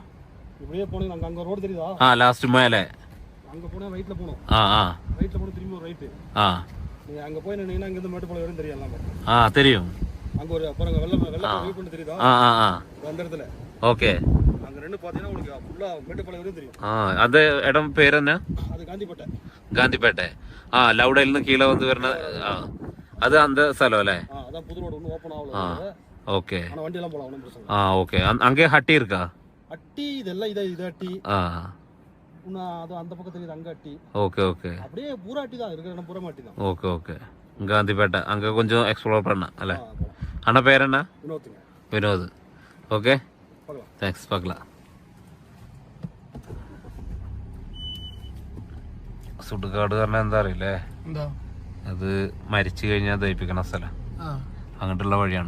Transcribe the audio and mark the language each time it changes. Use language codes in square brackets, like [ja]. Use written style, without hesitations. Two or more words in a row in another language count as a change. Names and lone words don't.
[ta] இப்படியே போனீங்க, அங்கே ரோடு தெரியுதா? லாஸ்ட் மேலே அங்கே போனால் ரைட்டில் போகணும். ரைட்டில் போனால் திரும்பி ஒரு ரைட்டு. நீங்கள் அங்கே போய் நின்னீங்கன்னா இங்கேருந்து மேட்டுப்பாளையம் வரையும் தெரியும் எல்லாமே. தெரியும். அங்கே ஒரு அப்புறம் வெள்ளை வெள்ளை பண்ணி தெரியுதா? அந்த இடத்துல. ஓகே. அங்கே ரெண்டு பார்த்தீங்கன்னா உங்களுக்கு ஃபுல்லாக மேட்டுப்பாளையம் வரையும் தெரியும். [ml] അത് ഇടം പേരെന്നാ? [ta] அது காந்திப்பேட்டை. [ml] ഗാന്ധിപേട്ടെ. ലൗഡയിൽ നിന്ന് കീഴെ വന്ന് വരുന്ന അത് அந்த സ്ഥലം അല്ലേ? [ta] அதான் புது ரோடு ஒன்றும் ஓப்பன் ஆகல. ஓகே. ஆனால் வண்டியெல்லாம் போகலாம், ஒன்றும் பிரச்சனை. ஓகே. அங்கே ஹட்டி இருக்கா? அட்டி இதெல்லாம் இது அட்டி. அது அந்த பக்கம் தெரியுது, அங்க அட்டி. ஓகே ஓகே. அப்படியே பூரா அட்டி தான் இருக்கிற இடம், பூரா அட்டி தான். ஓகே ஓகே. ഗാന്ധിപേട്ട அங்கே கொஞ்சம் எக்ஸ்ப்ளோர் பண்ண അല്ലേ? [ml] அண்ணா പേരെന്നാ? വിനോദ്. [en] okay, thanks. [ml] பார்க்கலாம். സുടുകാട് പറഞ്ഞാൽ എന്താ അറിയില്ലേ? അത് മരിച്ചു കഴിഞ്ഞാൽ ദഹിപ്പിക്കണ സ്ഥലം. അങ്ങോട്ടുള്ള വഴിയാണ്.